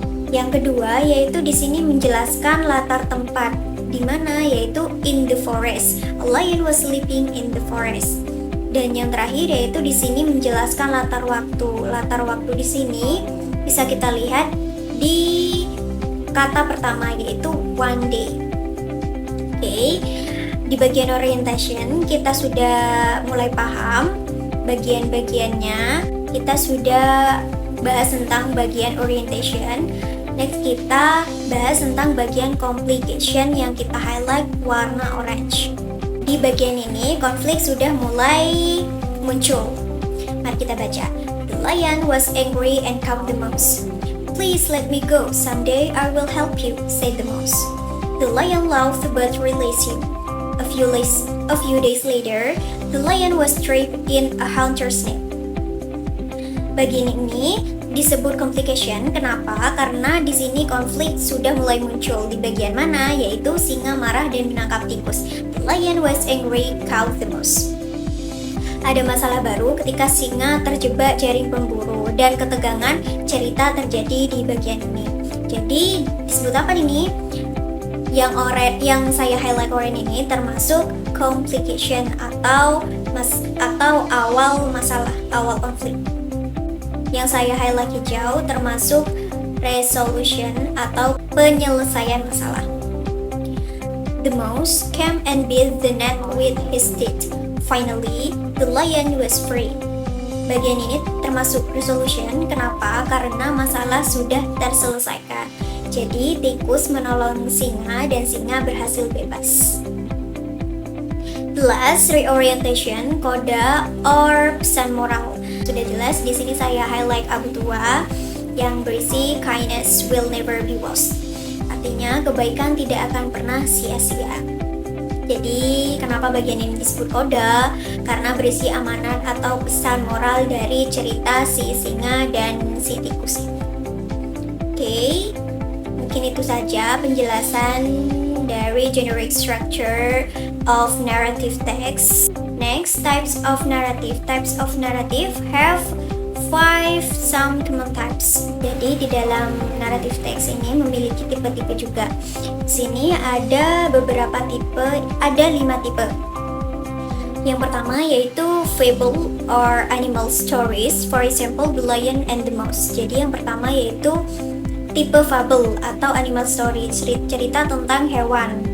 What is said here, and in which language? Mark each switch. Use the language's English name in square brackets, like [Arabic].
[Indonesian] Yang kedua yaitu di sini menjelaskan latar tempat, di mana yaitu [English] in the forest. A lion was sleeping in the forest. [Indonesian] Dan yang terakhir yaitu di sini menjelaskan latar waktu. Latar waktu di sini bisa kita lihat di kata pertama yaitu [English] one day. [Indonesian] Oke. Di bagian orientation kita sudah mulai paham bagian-bagiannya. Kita sudah bahas tentang bagian orientation. Next kita bahas tentang bagian complication yang kita highlight warna orange. Di bagian ini konflik sudah mulai muncul. Mari kita baca. [English] The lion was angry and caught the mouse. Please let me go. Someday I will help you, said the mouse. The lion laughed but released him. A few days later, the lion was trapped in a hunter's net. [Indonesian] Bagian ini disebut complication. Kenapa? Karena di sini konflik sudah mulai muncul. Di bagian mana? Yaitu singa marah dan menangkap tikus. [English] The lion was angry, caught the mouse. [Indonesian] Ada masalah baru ketika singa terjebak jaring pemburu dan ketegangan cerita terjadi di bagian ini. Jadi disebut apa ini? Yang saya highlight orange ini termasuk complication atau awal masalah, awal konflik. Yang saya highlight hijau termasuk resolution atau penyelesaian masalah. [English] The mouse came and beat the net with his teeth. Finally, the lion was free. [Indonesian] Bagian ini termasuk resolution. Kenapa? Karena masalah sudah terselesaikan. Jadi tikus menolong singa dan singa berhasil bebas. [English] The last reorientation, koda or [Indonesian] pesan moral. Sudah jelas di sini saya highlight abu tua yang berisi [English] kindness will never be lost. [Indonesian] Artinya kebaikan tidak akan pernah sia-sia. Jadi kenapa bagian ini disebut koda? Karena berisi amanat atau pesan moral dari cerita si singa dan si tikus. Oke. Mungkin itu saja penjelasan dari [English] generic structure of narrative text. Next, types of narrative. Types of narrative have 5 some common types. [Indonesian] Jadi di dalam narrative text ini memiliki tipe-tipe juga. Di sini ada beberapa tipe, ada 5 tipe. Yang pertama yaitu fable [English] or animal stories. For example, The Lion and the Mouse. [Indonesian] Jadi yang pertama yaitu tipe fable atau animal story, cerita tentang hewan.